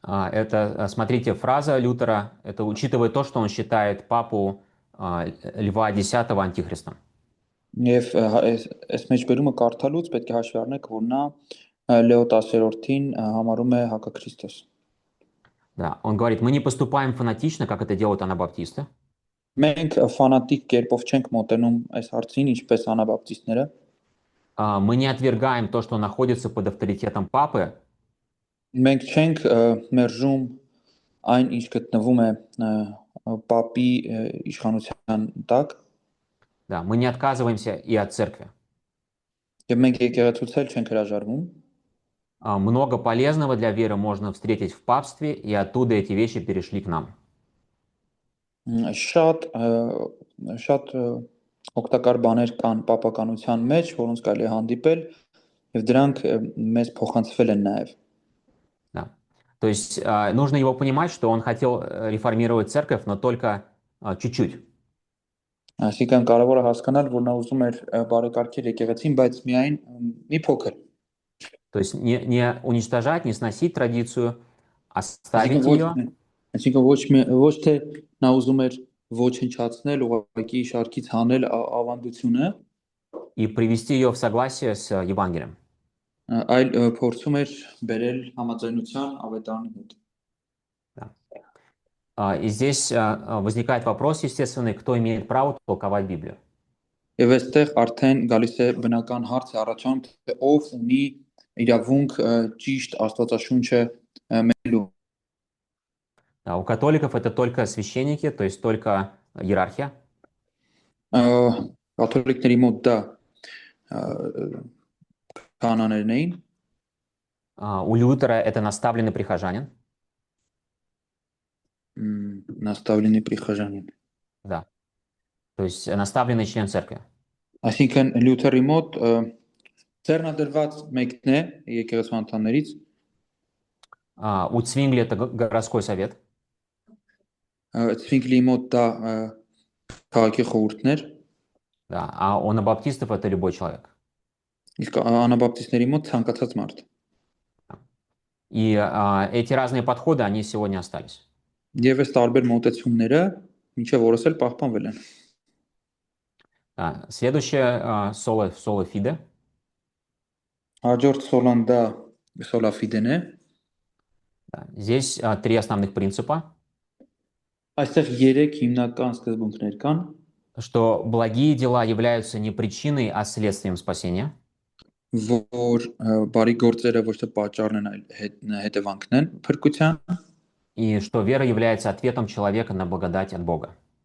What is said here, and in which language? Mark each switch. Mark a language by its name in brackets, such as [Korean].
[Russian] Это, смотрите, фраза Лютера, это учитывая то, что он считает папу Льва X антихристом. [Armenian] Եվ այս մեջբերումը կարդալուց պետք է հաշվի առնեք, որ նա Լեո 10-րդին համարում է հակաքրիստոս։ [Russian] Да, он говорит, мы не поступаем фанатично, как это делают анабаптисты. [Armenian] Մենք ֆանատիկ կերպով չենք մոտենում այս հարցին, ինչպես անաբապտիստները։ [Russian] Мы не отвергаем то, что находится под авторитетом папы. [Armenian] Մենք չենք մերժում այն, ինչ գտնվում է պապի իշխանության տակ։ [Russian] Да, мы не отказываемся и от церкви. [Armenian] Եվ մենք եկեղեցուց էլ չենք հրաժարվում։ [Russian] Много полезного для веры можно встретить в папстве, и оттуда эти вещи перешли к нам. [Armenian] Շատ օգտակար баներ կան պապականության մեջ, որոնց կարելի է հանդիպել, եւ դրանք մեզ փոխանցվել են նաեւ։ [Russian] Да. То есть нужно его понимать, что он хотел реформировать церковь, но только чуть-чуть. [Armenian] Այսինքն կարևոր է հասկանալ, որ նա ուզում էր բարեկարգել եկեղեցին, բայց միայն մի փոքր։ [Russian] То есть не уничтожать, не сносить традицию, оставить ее. [Armenian] Այսինքն ոչ թե նա ուզում էր ոչնչացնել, ուղղակի շարքից հանել ավանդությունը, [Russian] и привести ее в согласие с Евангелием. [Armenian] Այլ փորձում էր բերել համաձայնության ավետարանի հետ։ [Russian] И здесь возникает вопрос, естественный, кто имеет право толковать Библию. [Armenian] Եվ այստեղ արդեն գալիս է բնական հարցը առաջանում, թե ով ունի իրավունք ճիշտ Աստվածաշունչը մենելու։ [Russian] Да, у католиков это только священники, то есть только иерархия. [Armenian] Կաթոլիկների մոտ դա քահանաներն էին։ [Russian] У Лютера это наставленный прихожанин. Наставленный прихожанин. Да. То есть наставленный член церкви. [Armenian] Այսինքն Լյութերի մոտ Ձեռնադրված մեկն է եկեղեցու անդամներից, [Russian] У Цвингли это городской совет. [Armenian] Ցվինգլի մոտ դա քաղաքի խորհուրդներ, [Russian] Да. А у анабаптистов это любой человек. [Armenian] իսկ անաբապտիստների մոտ ցանկացած մարդ։ [Russian] И эти разные подходы, они сегодня остались. [Armenian] Եվ այս տարբեր մոտեցումները մինչև օրս էլ պահպանվել են։ [Russian] Да. Следующее соло фиде. [Armenian] Հաջորդ սոլան դա սոլաֆիդեն է։ [Russian] Да. Здесь три основных принципа, [Armenian] Այստեղ 3 հիմնական սկզբունքներ կան, [Russian] что благие дела являются не причиной, а следствием спасения, [Armenian] որ բարի գործերը ոչ թե պատճառն են, այլ հետևանքն են փրկության, [Russian] и что вера является ответом человека на благодать от Бога.